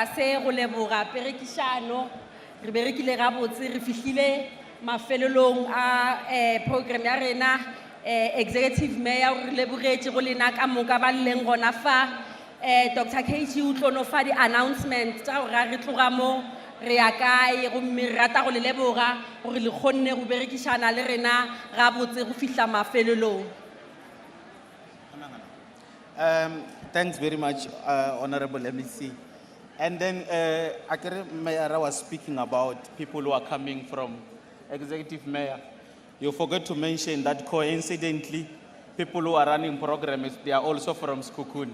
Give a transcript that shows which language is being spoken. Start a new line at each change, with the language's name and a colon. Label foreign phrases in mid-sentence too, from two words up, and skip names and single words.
Northern Sotho: se go leboga perekišano re berekile gabotse re fihlile mafelelong a program ya rena
English: executive mayor
Northern Sotho: re lebogetše go lena ka moka ba leng gona fa Dr. KG o tlo no fa di-announcement tša gore re tloga mo re ya kae gomme re rata go le leboga gore le kgonne go berekišana le rena gabotse go fihla mafelelong.
English: Thanks very much, Honorable MEC. And then Akere Mayara was speaking about people who are coming from Executive Mayor. You forgot to mention that coincidentally, people who are running programs, they are also from Sekhukhune.